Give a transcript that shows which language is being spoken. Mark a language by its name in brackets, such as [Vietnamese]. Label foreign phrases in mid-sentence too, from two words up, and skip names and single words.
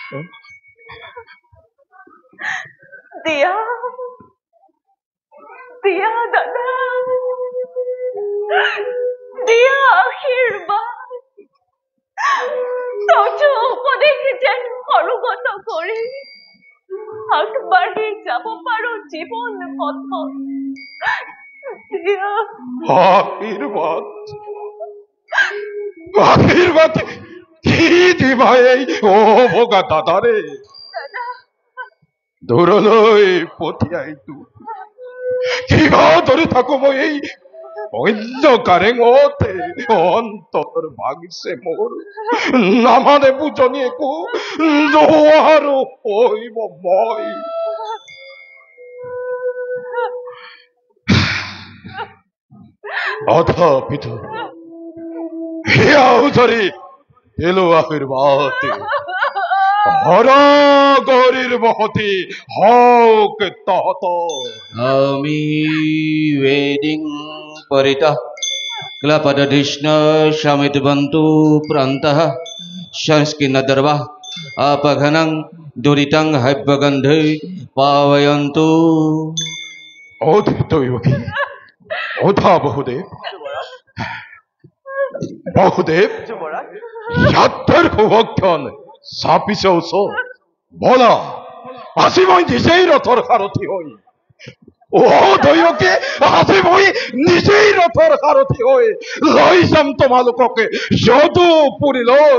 [Assamese] দিয়া দিয়া দাদা, দিয়া আশীৰ্বাদ। তথ্য উপদেশ যেন সৰুগত কৰি আগবাঢ়ি যাব পাৰো জীৱন পথত। দিয়া আশীর্বাদ, আশীর্বাদ কি দিবা এই অভগা দাদারে? দূৰলৈ পঠিয়াইতো কিবা ধৰি থাকো মই এই অন্য কাৰেঙতে। অন্তৰ ভাগিছে মোৰ, নামানে বুজনি একো নোৱাৰো হৈব মই। তথাপিতো হিয়াও ধৰি দিলো আশীৰ্বাদ। হৰ গৌৰীৰ বসতি হওক তহত। [Sanskrit] আমি वेदिं परितः क्लपदधिष्ण शमितवन्तु प्रान्तः संस्किन्नदर्वा अपघनं दुरितं हव्यगन्धे पावयन्तु। [Assamese] অধিতয়োগী অধা বহুদেৱ, বহুদেৱ ইয়াত্তৰ সুভক্ষণ চাপিছে ওচৰ। বলা আজি মই নিজেই ৰথৰ সাৰথি হৈ, অধয়োগী আজি মই নিজেই ৰথৰ সাৰথি হৈ লৈ যাম তোমালোককে যদুপুৰীলৈ।